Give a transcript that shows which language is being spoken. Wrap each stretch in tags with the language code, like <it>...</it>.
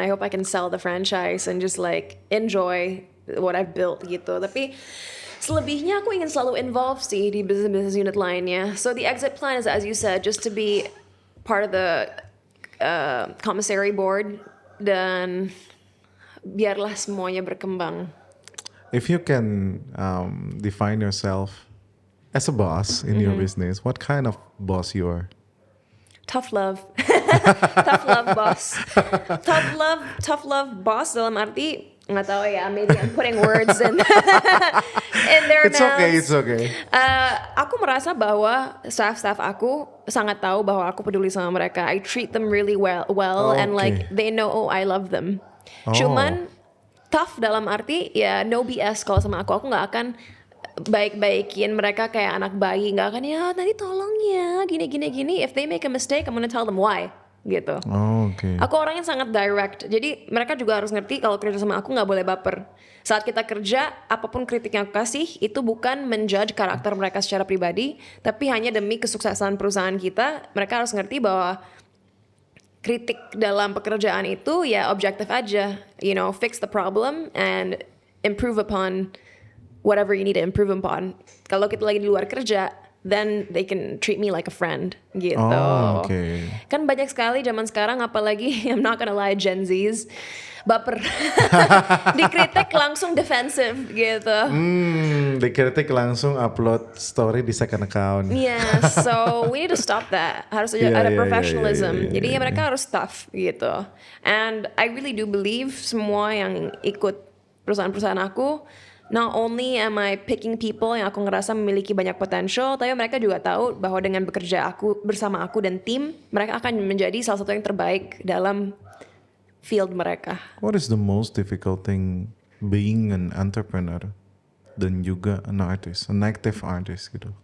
<en>I hope I can sell the franchise and just like enjoy what I've built gitu.</en> <id>Tapi selebihnya aku ingin selalu involved sih di business unit lainnya.</id> <en>So the exit plan is, as you said, just to be part of the commissary board</en> <id>dan biarlah semuanya berkembang.</id> <en>If you can define yourself as a boss in your business, what kind of boss you are? Tough love. Tough love boss. Tough love boss</en> <id>dalam arti nggak tahu ya,</id> <en>maybe I'm putting words in their It's okay, mouths. it's okay.</en> <id>Aku merasa bahwa staff aku sangat tahu bahwa aku peduli sama mereka.</id> <en>I treat them really well and like they know I love them.</en> <id>Cuman tough dalam arti ya</id> <en>no BS</en> <id>kalau sama aku. Aku nggak akan baik-baikin mereka kayak anak bayi. Nggak akan ya nanti tolong ya gini.</id> <en>If they make a mistake, I'm gonna tell them why.</en> <id>Gitu. Oke. Aku orangnya sangat direct, jadi mereka juga harus ngerti kalau kerja sama aku nggak boleh baper. Saat kita kerja, apapun kritik yang aku kasih itu bukan menjudge karakter mereka secara pribadi, tapi hanya demi kesuksesan perusahaan kita. Mereka harus ngerti bahwa kritik dalam pekerjaan itu ya objektif aja,</id> <en>you know, fix the problem and improve upon whatever you need to improve upon.</en> <id>Kalau kita lagi di luar kerja,</id> <en>then they can treat me like a friend gitu. Oh, okay.</en> <id>Kan banyak sekali zaman sekarang, apalagi</id> <en>I'm not gonna lie,</en> <id>Gen Zs baper. Dikritik langsung defensive gitu. Dikritik langsung upload story di second account.</id> <en>Yeah, so we need to stop that.</en> <id>Harus ada professionalism. Jadi ya mereka harus tough gitu.</id> <en>And I really do believe</en> <id>semua yang ikut perusahaan-perusahaan aku,</id> <en>not only am I picking people</en> <id>yang aku ngerasa memiliki banyak potential, tapi mereka juga tahu bahwa dengan bekerja bersama aku dan tim, mereka akan menjadi salah satu yang terbaik dalam field mereka.</id> <en>What is the most difficult thing being an entrepreneur</en> <id>dan juga</id> <en>an artist, an active artist gitu?</en>